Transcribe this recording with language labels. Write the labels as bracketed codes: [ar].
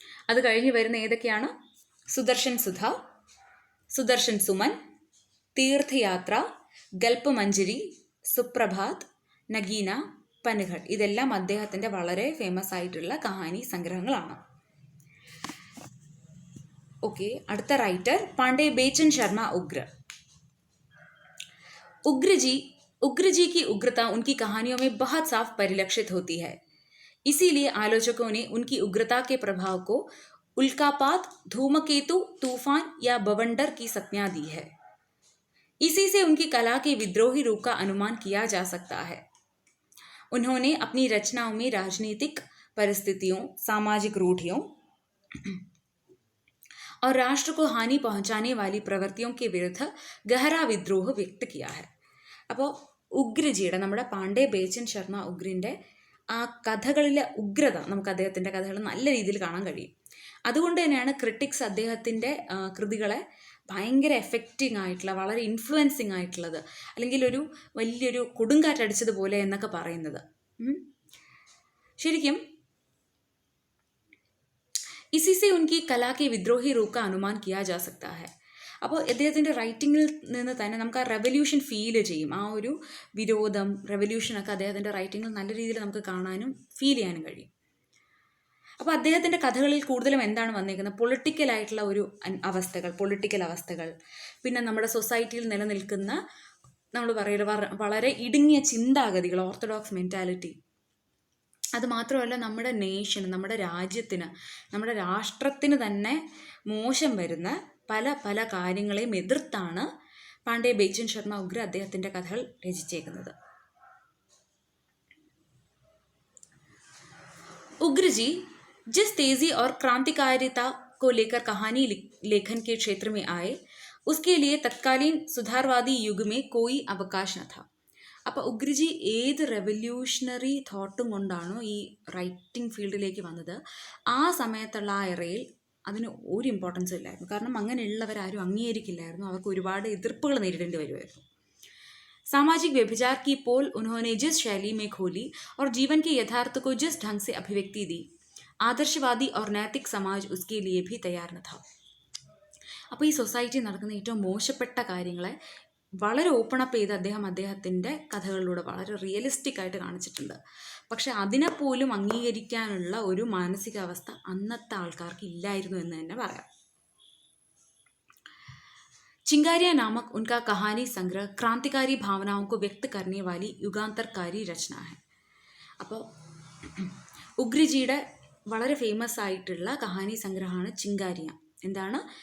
[ml] അത് കഴിഞ്ഞ് വരുന്ന ഏതൊക്കെയാണ്? സുദർശൻ സുധ, സുദർശൻ സുമൻ, തീർത്ഥയാത്ര, ഗൽപമഞ്ജരി, സുപ്രഭാത്, നഗീന, പൻഘട്ട്. ഇതെല്ലാം അദ്ദേഹത്തിൻ്റെ വളരെ ഫേമസ് ആയിട്ടുള്ള കഹാനി സംഗ്രഹങ്ങളാണ്. ओके, അടുത്ത റൈറ്റർ [hi] पांडे बेचन शर्मा उग्र. उग्र जी की उग्रता उनकी कहानियों में बहुत साफ परिलक्षित होती है. इसीलिए आलोचकों ने उनकी उग्रता के प्रभाव को उल्कापात, धूमकेतु, तूफान या बवंडर की संज्ञा दी है. इसी से उनकी कला के विद्रोही रूप का अनुमान किया जा सकता है. उन्होंने अपनी रचनाओं में राजनीतिक परिस्थितियों, सामाजिक रूढ़ियों और राष्ट्र को हानि पहुंचाने वाली प्रवृत्तियों के विरुद्ध गहरा विद्रोह व्यक्त किया है. [ml] അപ്പോൾ ഉഗ്രജിയുടെ നമ്മുടെ പാണ്ഡെ ബേച്ചൻ ശർമ്മ ഉഗ്രിൻ്റെ ആ കഥകളിലെ ഉഗ്രത നമുക്ക് അദ്ദേഹത്തിൻ്റെ കഥകൾ നല്ല രീതിയിൽ കാണാൻ കഴിയും. അതുകൊണ്ട് തന്നെയാണ് ക്രിട്ടിക്സ് അദ്ദേഹത്തിൻ്റെ കൃതികളെ ഭയങ്കര എഫക്റ്റിംഗ് ആയിട്ടുള്ള, വളരെ ഇൻഫ്ലുവൻസിങ് ആയിട്ടുള്ളത്, അല്ലെങ്കിൽ ഒരു വലിയൊരു കൊടുങ്കാറ്റടിച്ചതുപോലെ എന്നൊക്കെ പറയുന്നത്. ശരിക്കും [hi] इसी से उनकी कला के विद्रोही रूप का अनुमान किया जा सकता है. [ml] അപ്പോൾ അദ്ദേഹത്തിൻ്റെ റൈറ്റിങ്ങിൽ നിന്ന് തന്നെ നമുക്ക് ആ റെവല്യൂഷൻ ഫീൽ ചെയ്യും. ആ ഒരു വിരോധം, റെവല്യൂഷനൊക്കെ അദ്ദേഹത്തിൻ്റെ റൈറ്റിങ്ങിൽ നല്ല രീതിയിൽ നമുക്ക് കാണാനും ഫീൽ ചെയ്യാനും കഴിയും. അപ്പോൾ അദ്ദേഹത്തിൻ്റെ കഥകളിൽ കൂടുതലും എന്താണ് വന്നിരിക്കുന്നത്? പൊളിറ്റിക്കലായിട്ടുള്ള ഒരു പൊളിറ്റിക്കൽ അവസ്ഥകൾ, പിന്നെ നമ്മുടെ സൊസൈറ്റിയിൽ നിലനിൽക്കുന്ന നമ്മൾ പറയുന്നത് വളരെ ഇടുങ്ങിയ ചിന്താഗതികൾ, ഓർത്തഡോക്സ് മെൻറ്റാലിറ്റി. അതുമാത്രമല്ല നമ്മുടെ നേഷന്, നമ്മുടെ രാജ്യത്തിന്, നമ്മുടെ രാഷ്ട്രത്തിന് തന്നെ മോശം വരുന്ന പല പല കാര്യങ്ങളെയും എതിർത്താണ് പാണ്ഡെ ബേച്ചൻ ശർമ്മ ഉഗ്ര അദ്ദേഹത്തിൻ്റെ കഥകൾ രചിച്ചേക്കുന്നത്. [hi] उग्र जी जिस तेजी और क्रांतिकारिता को लेकर कहानी लेखन के क्षेत्र में आए, उसके लिए तत्कालीन सुधारवादी युग में कोई अवकाश न था. [ml] അപ്പോൾ ഉഗ്രജി ഏത് റെവല്യൂഷണറി തോട്ടും കൊണ്ടാണോ ഈ റൈറ്റിംഗ് ഫീൽഡിലേക്ക് വന്നത്, ആ സമയത്തുള്ള ആ എറയിൽ അതിന് ഒരു ഇമ്പോർട്ടൻസും ഇല്ലായിരുന്നു. കാരണം അങ്ങനെയുള്ളവരാരും അംഗീകരിക്കില്ലായിരുന്നു, അവർക്ക് ഒരുപാട് എതിർപ്പുകൾ നേരിടേണ്ടി വരുമായിരുന്നു. [hi] सामाजिक व्यभिचार की पोल उन्होंने जिस शैली में खोली और जीवन के यथार्थ को जिस ढंग से अभिव्यक्ति दी, आदर्शवादी और नैतिक समाज उसके लिए भी तैयार न था. [ml] അപ്പോൾ ഈ സൊസൈറ്റി നടക്കുന്ന ഏറ്റവും മോശപ്പെട്ട കാര്യങ്ങളെ വളരെ ഓപ്പണപ്പ് ചെയ്ത് അദ്ദേഹത്തിൻ്റെ കഥകളിലൂടെ വളരെ റിയലിസ്റ്റിക് ആയിട്ട് കാണിച്ചിട്ടുണ്ട്. പക്ഷെ അതിനെപ്പോലും അംഗീകരിക്കാനുള്ള ഒരു മാനസികാവസ്ഥ അന്നത്തെ ആൾക്കാർക്ക് ഇല്ലായിരുന്നു എന്ന് തന്നെ പറയാം. [hi] चिंगारियाँ नामक उनका कहानी संग्रह क्रांतिकारी भावनाओं को व्यक्त करने वाली युगांतरकारी रचना है. [ml] അപ്പോൾ ഉഗ്രിജിയുടെ വളരെ ഫേമസ് ആയിട്ടുള്ള കഹാനി സംഗ്രഹമാണ് ചിങ്കാരിയ. എന്താണ്?